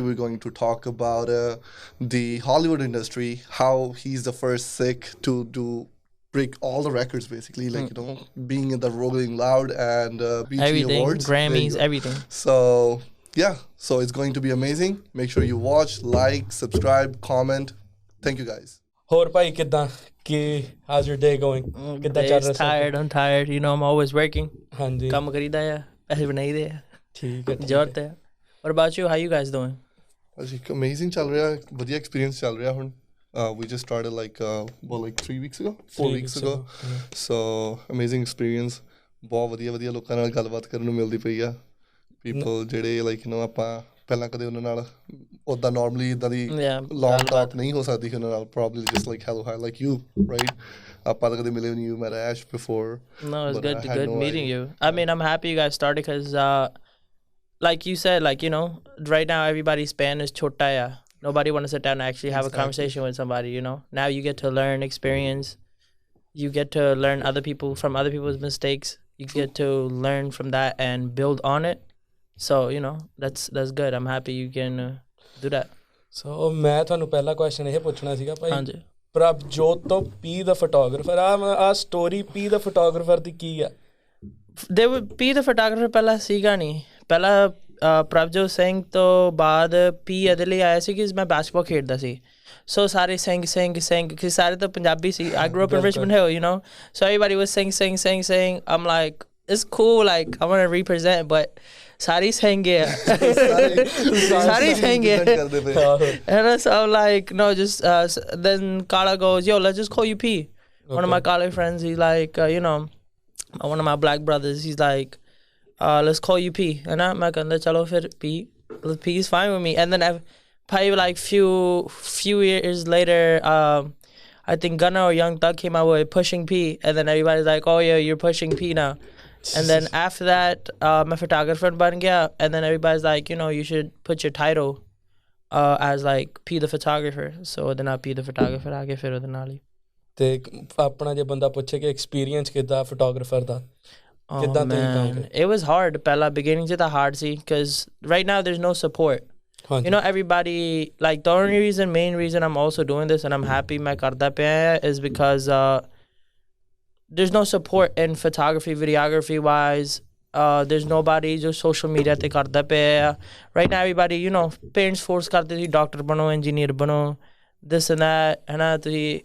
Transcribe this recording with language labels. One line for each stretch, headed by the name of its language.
English: We're going to talk about the Hollywood industry, how he's the first Sikh to break all the records basically, like, you know, being in the Rolling Loud and BT everything, Awards. Grammys, everything. So yeah, so it's going to be amazing. Make sure you watch, like, subscribe, comment. Thank you guys.
Punjabi: ਹੋਰ ਭਾਈ ਕਿੱਦਾਂ ਕੀ
English: how's your day going
Punjabi: ਕਿੱਦਾਂ ਚੱਲ ਰਿਹਾ
English: tired I'm tired, you know, I'm always working.
Punjabi: ਹਾਂਜੀ ਕੰਮ ਕਰੀਦਾ ਆ, ਪੈਸੇ ਬਣਾਈਦੇ ਆ, ਠੀਕ ਹੈ ਜ਼ਰੂਰਤ ਹੈ.
English: What about you? How you guys doing?
Punjabi: Actually, amazing ਚੱਲ ਰਿਹਾ, ਵਧੀਆ experience ਚੱਲ ਰਿਹਾ ਹੁਣ.
English: We just started like 3 weeks ago, 4 weeks ago. So amazing experience.
Punjabi: ਬਹੁਤ ਵਧੀਆ ਲੋਕਾਂ ਨਾਲ ਗੱਲਬਾਤ ਕਰਨ ਨੂੰ ਮਿਲਦੀ ਪਈ ਆ. People ਜਿਹੜੇ like, you know, ਆਪਾਂ ਪਹਿਲਾਂ ਕਦੇ ਉਹਨਾਂ ਨਾਲ ਉੱਦਾਂ normally ਇੱਦਾਂ ਦੀ long talk ਨਹੀਂ ਹੋ ਸਕਦੀ ਉਹਨਾਂ ਨਾਲ,
English: probably just like hello, hi, like you, right?
Punjabi: ਆਪਾਂ ਤਾਂ ਕਦੇ ਮਿਲੇ ਨਹੀਂ,
English: you met Ash before. No, it's good meeting you. I mean, I'm happy you guys started because like you said, like, you know, right now everybody's span is chota ya. Nobody want to sit down and actually have a conversation with somebody, you know. Now you get to learn experience. You get to learn from other people's mistakes. You get to learn from that and build on it. So, you know, that's good. I'm happy you can do that.
Punjabi: So ਮੈਂ ਤੁਹਾਨੂੰ ਪਹਿਲਾ question ਇਹ ਪੁੱਛਣਾ ਸੀਗਾ ਭਾਈ, ਹਾਂਜੀ, ਪ੍ਰਭਜੋਤ ਤੋਂ ਪੀ ਦਾ photographer ਆ story ਪੀ ਦਾ photographer ਦੀ ਕੀ ਆ? ਪੀ ਦਾ ਫੋਟੋਗ੍ਰਾਫਰ ਪਹਿਲਾਂ ਸੀਗਾ ਨਹੀਂ, ਪਹਿਲਾਂ ਪ੍ਰਭਜੋਤ ਸਿੰਘ ਤੋਂ ਬਾਅਦ ਪੀ ਇਹਦੇ ਲਈ ਆਇਆ ਸੀ ਕਿ ਮੈਂ ਬਾਸਕਟਬਾਲ ਖੇਡਦਾ ਸੀ. So ਸਾਰੇ ਸਿੰਘ ਕਿ ਸਾਰੇ ਤਾਂ ਪੰਜਾਬੀ ਸੀ.
English: I grew up in Richmond Hill, you know, so everybody was sing. I'm like, it's cool, like I want to represent, but
Punjabi: ਸਾਰੇ ਸਿੰਘ ਹੈ.
English: And so I'm like, no, just then Kala goes, yo, let's just call you P. Okay. One of my college friends, he's like, you know, one of my black brothers, he's like, let's call you P. And I'm like,
Punjabi: chalo fir
English: P. P is fine with me. And then probably like few years later, I think Gunna or Young Thug came out with Pushing P, and then everybody's like, oh yeah, you're Pushing P now. And then after that, my photographer
Punjabi: ban gaya,
English: and then everybody's like, you know, you should put your title as like P the photographer. So then I P the photographer
Punjabi: ਆਗੇ ਫਿਰ ਉਹਦੇ ਨਾਲ ਹੀ. ਤੇ ਆਪਣਾ ਜੇ ਬੰਦਾ ਪੁੱਛੇ ਕਿ ਐਕਸਪੀਰੀਅੰਸ ਕਿੱਦਾਂ ਫੋਟੋਗ੍ਰਾਫਰ ਦਾ ਕਿੱਦਾਂ ਤੁਸੀਂ ਕੰਮ ਕਰਦੇ?
English: It was hard. ਪਹਿਲਾਂ beginning ਚ ਤਾਂ hard ਸੀ because right now there's no support. You know, everybody, like the only main reason I'm also doing this and I'm happy
Punjabi: ਮੈਂ ਕਰਦਾ ਪਿਆ
English: is because there's no support in photography, videography wise. There's nobody just social media
Punjabi: te karda pe.
English: Right now everybody, you know, parents force
Punjabi: karte thi doctor bano, engineer bano,
English: this and that,
Punjabi: hai na.